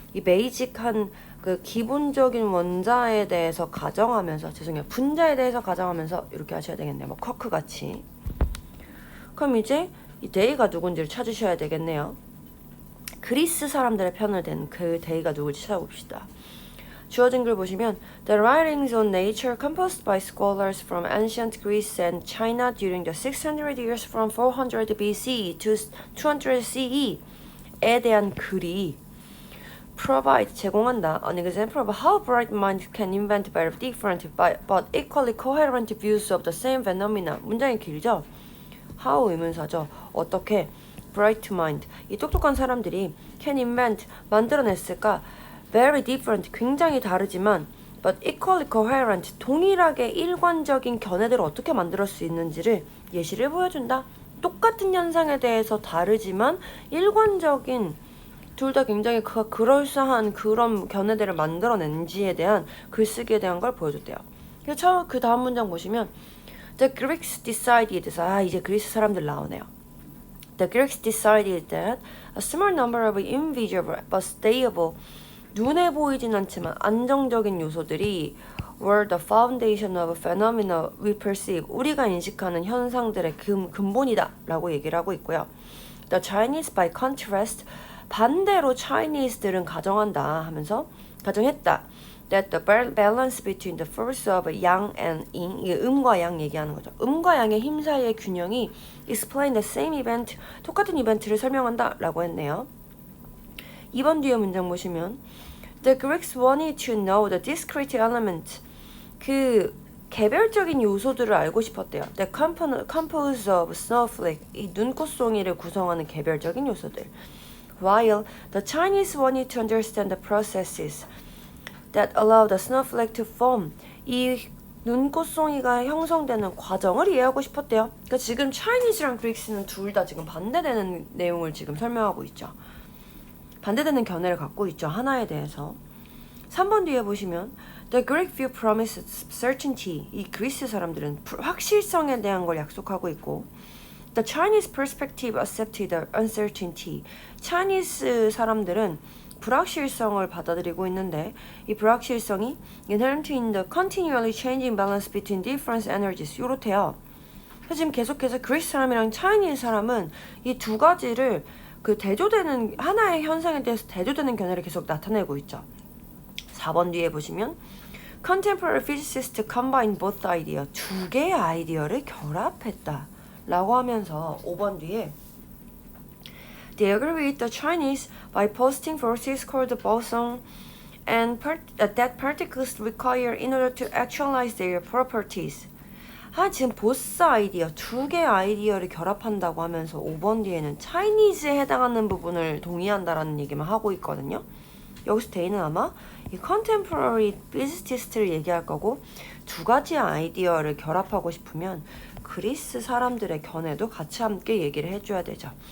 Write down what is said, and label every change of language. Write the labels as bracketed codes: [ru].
[ko] 이 베이직한 그 기본적인 원자에 대해서 가정하면서 분자에 대해서 가정하면서 이렇게 하셔야 되겠네요. 뭐 쿼크 같이. 그럼 이제 이 데이가 누군지를 찾으셔야 되겠네요. 그리스 사람들의 편을 든 그 데이가 누굴지 찾아봅시다. [en] 주어진 글 보시면 The writings on nature composed by scholars from ancient Greece and China during the 600 years from 400 BC to 200 CE [ko] 에 대한 글이 [en] provide [ko] 제공한다 [en] an example of how bright minds can invent very different but equally coherent views of the same phenomena. [ko] 문장이 길죠? how 의문사죠. 어떻게 bright mind 이 똑똑한 사람들이 [en] can invent [ko] 만들어냈을까? [en] very different [ko] 굉장히 다르지만 [en] but equally coherent [ko] 동일하게 일관적인 견해들을 어떻게 만들 수 있는지를 예시를 보여준다. 똑같은 현상에 대해서 다르지만 일관적인 둘 다 굉장히 그럴싸한 그런 견해들을 만들어낸지에 대한 글쓰기에 대한 걸 보여줬대요. 그래서 그 다음 문장 보시면 [en] The Greeks decided [ko] 이제 그리스 사람들 나오네요. [en] The Greeks decided that a small number of invisible but stable [ko] 눈에 보이진 않지만 안정적인 요소들이 [en] were the foundation of phenomena we perceive. [ko] 우리가 인식하는 현상들의 근본이다 라고 얘기를 하고 있고요. [en] The Chinese by contrast [ko] 반대로 Chinese들은 가정한다 하면서 가정했다. [en] That the balance between the force of yang and yin [ko] 이게 음과 양 얘기하는 거죠. 음과 양의 힘 사이의 균형이 [en] explain the same event [ko] 똑같은 이벤트를 설명한다 라고 했네요. [en] 2번 뒤에 문장 보시면 The Greeks wanted to know the discrete element [ko] 그 개별적인 요소들을 알고 싶었대요. [en] The composed of snowflake [ko] 이 눈꽃송이를 구성하는 개별적인 요소들. [en] While the Chinese wanted to understand the processes that allow the snowflake to form [ko] 이 눈꽃송이가 형성되는 과정을 이해하고 싶었대요. 그러니까 지금 Chinese랑 Greeks는 둘 다 지금 반대되는 내용을 지금 설명하고 있죠. 반대되는 견해를 갖고 있죠. 하나에 대해서. 3번 뒤에 보시면 [en] The Greek view promised certainty. [ko] 이 그리스 사람들은 확실성에 대한 걸 약속하고 있고 [en] The Chinese perspective accepted the uncertainty. [ko] Chinese 사람들은 불확실성을 받아들이고 있는데 이 불확실성이 [en] inherent in the continually changing balance between different energies. [ko] 요렇대요. 그래서 지금 계속해서 그리스 사람이랑 Chinese 사람은 이 두 가지를 그 대조되는 하나의 현상에 대해서 대조되는 견해를 계속 나타내고 있죠. [en] 4번 뒤에 보시면 Contemporary physicists combine both idea [ko] 두 개의 아이디어를 결합했다 라고 하면서 5번 뒤에 [en] They agree with the Chinese by posting forces called boson and that particles require in order to actualize their properties. [ko] 지금 보스 아이디어, 두 개의 아이디어를 결합한다고 하면서 5번 뒤에는 Chinese에 해당하는 부분을 동의한다라는 얘기만 하고 있거든요. 여기서 데이는 아마 이 contemporary physicist를 얘기할 거고 두 가지 아이디어를 결합하고 싶으면 그리스 사람들의 견해도 같이 함께 얘기를 해줘야 되죠.